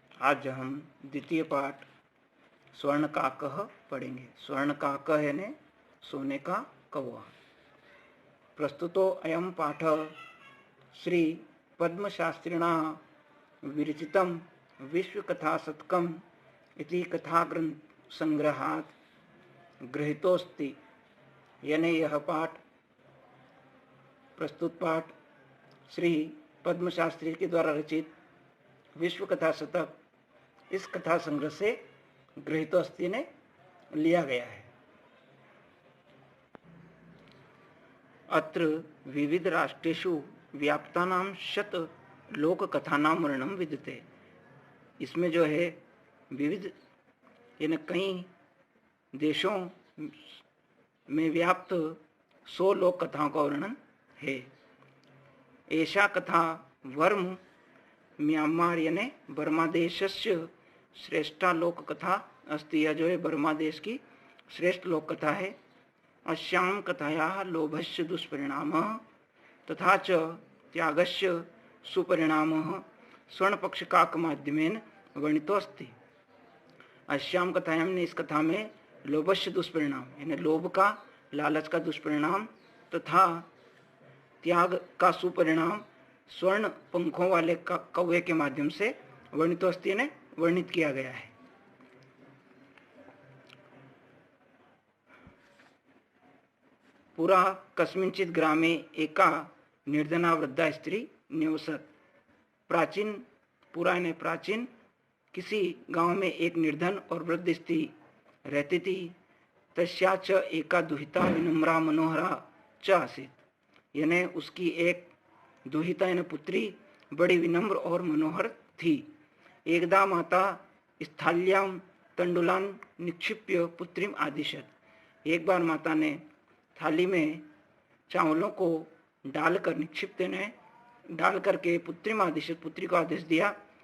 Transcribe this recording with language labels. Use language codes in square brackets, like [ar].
[hi] आज हम द्वितीय पाठ स्वर्ण काकः पढ़ेंगे। स्वर्ण काकः यानी सोने का कौवा। [sa] प्रस्तुतो अयं पाठः श्री पद्मशास्त्रिणा विरचितं विश्वकथाशतकम् इति कथाग्रंथ संग्रहात् गृहीतोऽस्ति। [hi] यानी यह पाठ प्रस्तुत पाठ श्री पद्मशास्त्री के द्वारा रचित विश्व कथा शतक इस कथा संग्रह से [sa] गृहीतोऽस्ति [hi] ने लिया गया है। [sa] अत्र विविध राष्ट्रेषु व्याप्तानां शत लोक कथानां वर्णनं विद्यते। [hi] इसमें जो है विविध यानी कई देशों में व्याप्त 100 लोक कथाओं का वर्णन है। [sa] ऐसा कथा वर्म म्यांमार यानी बर्मा देशस्य श्रेष्ठा लोक कथा अस्ति। [hi] यह जो है बर्मा देश की श्रेष्ठ लोक कथा है। [sa] अस्यां कथायाः लोभस्य दुष्परिणामः तथा च त्यागस्य सुपरिणामः स्वर्णपक्षकाक माध्यमेन वर्णितोऽस्ति। अस्यां कथायां [hi] ने इस कथा में [sa] लोभस्य दुष्परिणाम [hi] यानी लोभ का लालच का दुष्परिणाम तथा त्याग का सुपरिणाम स्वर्ण पंखों वाले कौवे के माध्यम से [sa] वर्णितोऽस्ति [hi] ने वर्णित किया गया है। [sa] पुरा कस्मिंचित् ग्रामे एका निर्धना वृद्धा स्त्री निवसत। [hi] प्राचीन किसी गांव में एक निर्धन और वृद्ध स्त्री रहती थी। [sa] तस्या च एका दुहिता विनम्रा मनोहरा च आसीत्। [hi] यानी उसकी एक दुहिता यानी पुत्री बड़ी विनम्र और मनोहर थी। [sa] एकदा माता स्थाल्यां तंडुलान निक्षिप्य पुत्रीम आदिशत। [hi] एक बार माता ने थाली में चावलों को डालकर निक्षिप्त ने डाल करके [sa] पुत्रीम आदिशत [hi] पुत्री को आदेश दिया।